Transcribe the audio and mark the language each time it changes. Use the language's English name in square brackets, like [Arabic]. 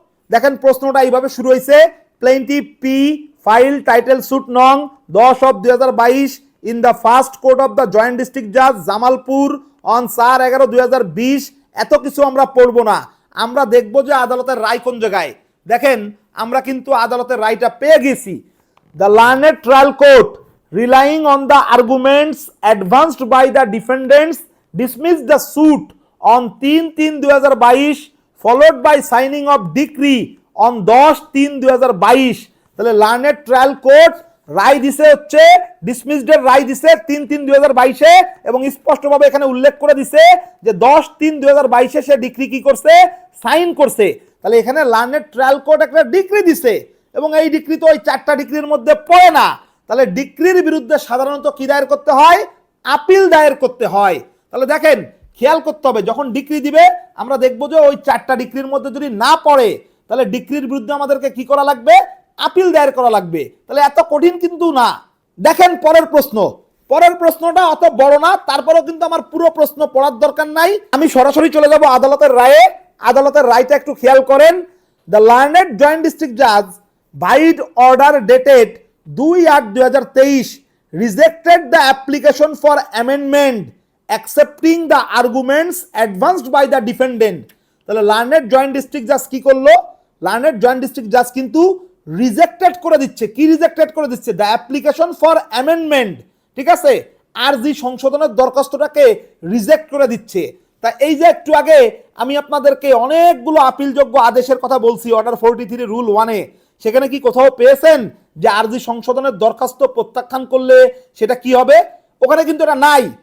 [Bangla] দেখেন প্রশ্নটা এইভাবে শুরু হয়েছে, [English] প্লেইন্টিফ P file title suit নং 10/2022 in the first court of the joint district জাজ Jamalpur on 4/11/2020। [Bangla] এত কিছু আমরা পড়বো না, আমরা দেখবো যে আদালতের রায় কোন জায়গায়। দেখেন আমরা কিন্তু আদালতের রায়টা পেয়ে গেছি। [English] The learned trial court relying on the arguments advanced by the defendants dismissed the suit on 3/3/2022 followed by signing of decree on 10/3/2022। [Bangla] তাহলে লার্নেড ট্রায়াল কোর্ট রায় দিছে হচ্ছে ডিসমিসড এর রায় দিছে 3/3/2022 এবং স্পষ্টভাবে এখানে উল্লেখ করে দিছে যে 10/3/2022 সে ডিক্রি কি করছে? সাইন করছে। তাহলে এখানে লার্নেড ট্রায়াল কোর্ট একটা ডিক্রি দিছে এবং এই ডিক্রি তো ওই 4টা ডিক্রির মধ্যে পড়ে না। তাহলে ডিক্রির বিরুদ্ধে সাধারণত কি দায়ের করতে হয়? আপিল দায়ের করতে হয়। তাহলে দেখেন খেয়াল করতে হবে, যখন ডিক্রি দিবে আমরা দেখবো যে ওই 4টা ডিক্রির মধ্যে যদি না পড়ে তাহলে ডিক্রির বিরুদ্ধে আমাদেরকে কি করা লাগবে? আপিল দায়ের করা লাগবে। তাহলে এত কঠিন কিন্তু না। দেখেন পরের প্রশ্ন, পরের প্রশ্নটা অত বড় না, তারপরেও কিন্তু আমার পুরো প্রশ্ন পড়ার দরকার নাই, আমি সরাসরি চলে যাব আদালতের রায়ে। আদালতের রায়টা একটু খেয়াল করেন। [English] The learned joint district Jaaz বাইড order dated 2/8/2023 rejected the application for amendment accepting the arguments advanced by the defendant। [Bangla] তাহলে লার্নেড জয়েন্ট ডিস্ট্রিক্ট জাজ কি করলো? লার্নেড জয়েন্ট ডিস্ট্রিক্ট জাজ কিন্তু রিজেক্টেড করে দিচ্ছে। কি রিজেক্টেড করে দিচ্ছে? [English] the application for amendment, [Bangla] ঠিক আছে, আরজি সংশোধনের দরখাস্তটাকে রিজেক্ট করে দিচ্ছে। তা এই যে একটু আগে আমি আপনাদেরকে অনেকগুলো আপিলযোগ্য আদেশের কথা বলছি অর্ডার 43 রুল 1-এ, সেখানে কি কোথাও পেয়েছেন যে আরজি সংশোধনের দরখাস্ত প্রত্যাখ্যান করলে সেটা কি হবে? ওখানে কিন্তু এটা নাই।